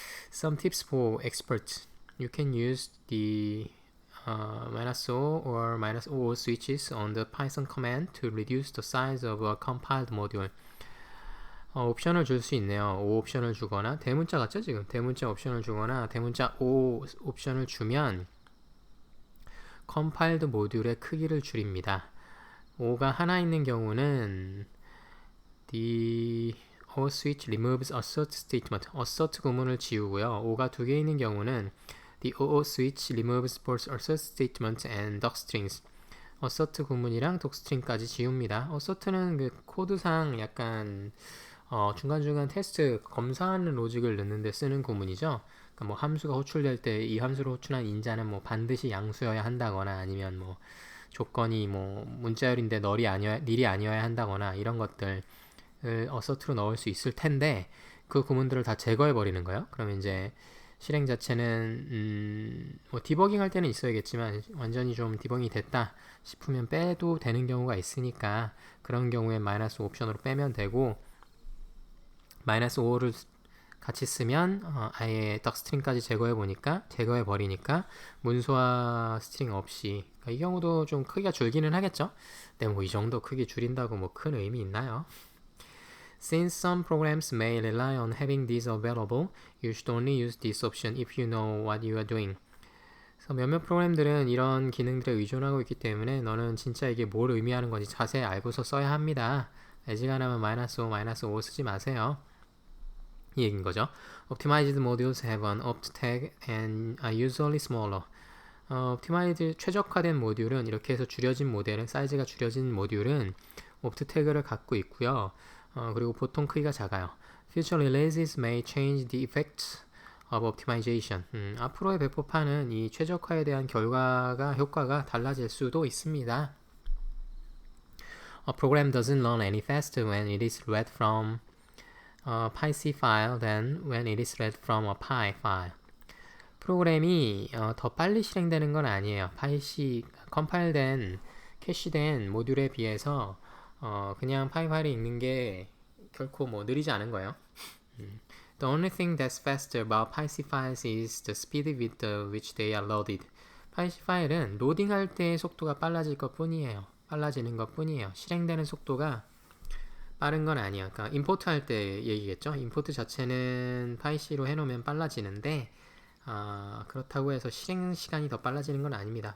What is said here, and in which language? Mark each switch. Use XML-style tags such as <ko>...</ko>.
<en>Some tips for experts. You can use the -o or -oo switches on the Python command to reduce the size of a compiled module.</en> <ko>옵션을 줄 수 있네요. O 옵션을 주거나 대문자 같죠 지금? 대문자 옵션을 주거나 대문자 O 옵션을 주면 컴파일드 모듈의 크기를 줄입니다. O가 하나 있는 경우는</ko> <en>The O switch removes assert statement.</en> <ko>assert 구문을 지우고요. O가 두 개 있는 경우는</ko> <en>The O switch removes both assert statement and docstrings.</en> <ko>assert 구문이랑 docstring까지 지웁니다. assert는 그 코드상 약간 중간중간 테스트 검사하는 로직을 넣는 데 쓰는 구문이죠. 그러니까 뭐 함수가 호출될 때 이 함수를 호출한 인자는 뭐 반드시 양수여야 한다거나 아니면 뭐 조건이 뭐 문자열인데 닐이 아니어야 한다거나 이런 것들 어서트로 넣을 수 있을 텐데 그 구문들을 다 제거해 버리는 거예요. 그러면 이제 실행 자체는 뭐 디버깅 할 때는 있어야겠지만 완전히 좀 디버깅이 됐다 싶으면 빼도 되는 경우가 있으니까 그런 경우에 마이너스 옵션으로 빼면 되고 -5를 같이 쓰면 아예 덕스트링까지 제거해 버리니까 문서화 스트링 없이 그러니까 이 경우도 좀 크기가 줄기는 하겠죠. 근데 뭐 이 정도 크기 줄인다고 뭐 큰 의미 있나요?</ko> <en>Since some programs may rely on having these available, you should only use this option if you know what you are doing.</en> <ko>그래서 몇몇 프로그램들은 이런 기능들에 의존하고 있기 때문에 너는 진짜 이게 뭘 의미하는 건지 자세히 알고서 써야 합니다. 애지간하면 -5 쓰지 마세요. 이 얘기인 거죠.</ko> <en>Optimized modules have an opt tag and are usually smaller.</en> <ko>optimized 최적화된 모듈은 이렇게 해서 사이즈가 줄여진 모듈은 opt 태그를 갖고 있고요. 그리고 보통 크기가 작아요.</ko> <en>Future releases may change the effects of optimization.</en> <ko>앞으로의 배포판은 이 최적화에 대한 효과가 달라질 수도 있습니다.</ko> <en>A program doesn't learn any faster when it is read from a PyC file than when it is read from a Py file.</en> <ko>프로그램이 더 빨리 실행되는 건 아니에요. PyC 컴파일된 캐시된 모듈에 비해서 그냥 파이 파일이 읽는 게 결코 뭐 느리지 않은 거예요.</ko> <en>The only thing that's faster about PyC files is the speed with which they are loaded.</en> <ko>PyC 파일은 로딩할 때의 속도가 빨라지는 것 뿐이에요. 실행되는 속도가 빠른 건 아니에요. 그러니까 임포트 할 때 얘기겠죠. 임포트 자체는 PyC로 해놓으면 빨라지는데 그렇다고 해서 실행 시간이 더 빨라지는 건 아닙니다.</ko>